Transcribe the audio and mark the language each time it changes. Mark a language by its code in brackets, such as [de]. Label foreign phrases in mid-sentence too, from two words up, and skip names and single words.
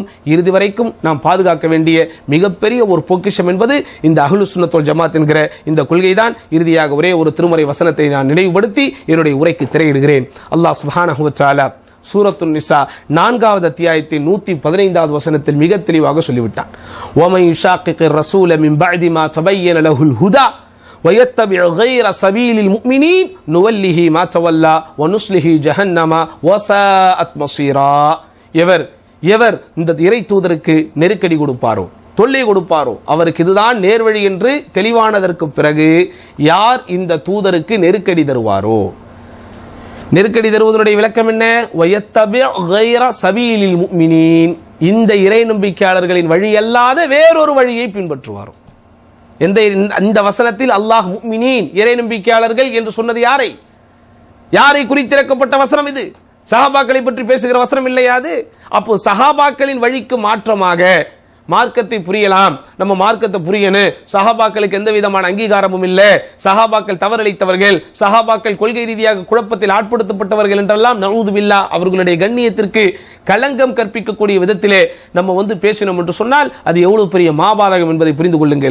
[ta] இறுதி வரைக்கும் நாம் பாதுகாக்க வேண்டிய மிகப்பெரிய ஒரு பொக்கிஷம் என்பது இந்த [ar] أهل السنة والجماعة [ta] என்கிற இந்த கொள்கைதான். இறுதியாக ஒரே ஒரு திருமறை வசனத்தை நான் நினைவுபடுத்தி என்னுடைய உரைக்கு திரையிடுகிறேன். [ar] الله سبحانه وتعالى [ta] சூரத்துன் நிசா 4வது அத்தியாயத்தின் 115வது வசனத்தில் மிக தெளிவாக சொல்லிவிட்டான். [ar] ومن يشاقق الرسول من بعد ما تبين له الهدى وَيَتَّبِعْ غَيْرَ سَبِيلِ الْمُؤْمِنِينَ نُوَلِّهِ مَا تَوَلَّى وَنُصْلِهِ جَهَنَّمَ وَسَاءَتْ مَصِيرًا. [ta] எவர் இந்த இறை தூதருக்கு நெருக்கடி கொடுப்பாரோ, தொல்லை கொடுப்பாரோ, அவருக்கு இதுதான் நேர்வழி என்று தெளிவானதற்கு பிறகு யார் இந்த தூதருக்கு நெருக்கடி தருவாரோ, நெருக்கடி தருவதனுடைய விளக்கம் என்ன? [ar] وَيَتَّبِعْ غَيْرَ سَبِيلِ الْمُؤْمِنِينَ, [ta] இந்த இறை நம்பிக்கையாளர்களின் வழி அல்லாத வேறொரு வழியை பின்பற்றுவாரோ. இந்த வசனத்தில் அல்லாஹ் முஃமினீன் இறை நம்பிக்கையாளர்கள் என்று சொன்னது யாரை குறித்திறக்கப்பட்ட வசனம் இது? சஹாபாக்களை பற்றி பேசுகிற வசனம் இல்லையா அது? அப்போ சஹாபாக்களின் வழிக்கு மாற்றமாக மார்க்கத்தை புரியலாம், நம்ம மார்க்கத்தை புரியணும், சஹாபாக்களுக்கு எந்த விதமான அங்கீகாரமும் இல்லை, சஹாபாக்கள் தவறளித்தவர்கள், சஹாபாக்கள் கொள்கை ரீதியாக குழப்பத்தில் ஆட்படுத்தப்பட்டவர்கள் என்றெல்லாம் [ar] نعوذ بالله [ta] அவர்களுடைய கண்ணியத்திற்கு களங்கம் கற்பிக்கக்கூடிய விதத்திலே நம்ம பேசினோம் என்று சொன்னால் அது எவ்வளவு பெரிய மாபாதகம் என்பதை புரிந்து கொள்ளுங்கள்.